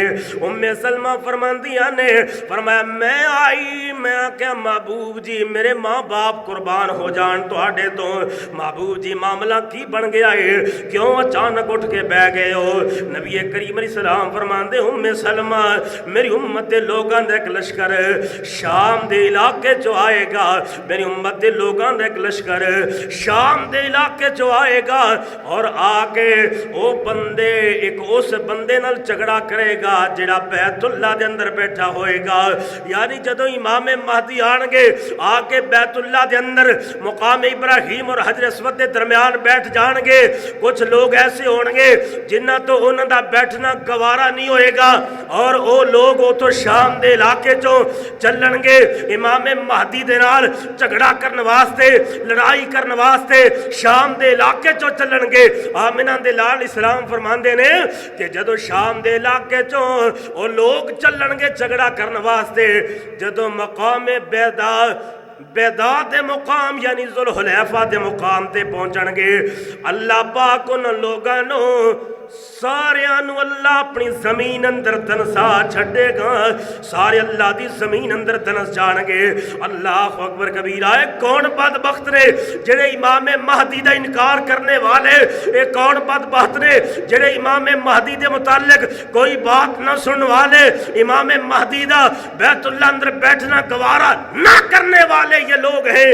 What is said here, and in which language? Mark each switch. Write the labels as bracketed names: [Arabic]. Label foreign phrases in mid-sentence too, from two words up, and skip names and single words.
[Punjabi] ام سلمہ فرماندیاں نے فرمایا میں آئی، میں کیا محبوب جی میرے ماں باپ قربان ہو جان تواڈے تو، محبوب جی معاملہ کی بن گیا ہے، کیوں اچانک اٹھ کے بہ گئے ہو؟ نبی کریم علیہ السلام فرماندے ام سلمہ میری امت دے لوگاں دا ایک لشکر شام دے علاقے چو آئے گا، میری امت دے لوگاں دا ایک لشکر شام دے علاقے چو آئے گا، اور آ کے او بندے ایک اس بندے نال جھگڑا کرے گا جڑا بیت اللہ دے اندر بیٹھا ہوئے گا، یعنی جدو امام مہدی آن گے آ کے بیت اللہ دے اندر مقام ابراہیم اور حجر اسود دے درمیان بیٹھ جان گے، کچھ لوگ ایسے ہون گے جنہ تو انہاں دا بیٹھنا گوارا نہیں ہوئے گا، اور او لوگ او تو شام دے علاقے چوں چلن گے امام مہدی دے نال جھگڑا کرن واسطے، لڑائی کرن واسطے شام دے علاقے چوں چلن گے۔ آمنہ دے لال اسلام فرماندے نے کہ جدو شام دے علاقے چوں او لوگ چلن گے جھگڑا کرن واسطے، جدو مقام بیدا دے مقام یعنی ذوالحلیفہ دے مقام تے پہنچن گے، اللہ پاک ان لوگاں نو ساریاں نو اللہ اپنی زمین اندر دنسا چھڑے گا، سارے اللہ دی زمین اندر دنس جان گے۔ اللہ اکبر کبیرہ، کون بدبخت نے جڑے امام مہدی دا انکار کرنے والے، ایک کون بدبخت نے جڑے امام مہدی دے متعلق کوئی بات نہ سن والے، امام مہدی دا بیت اللہ اندر بیٹھنا گوارا نہ کرنے والے یہ لوگ ہیں۔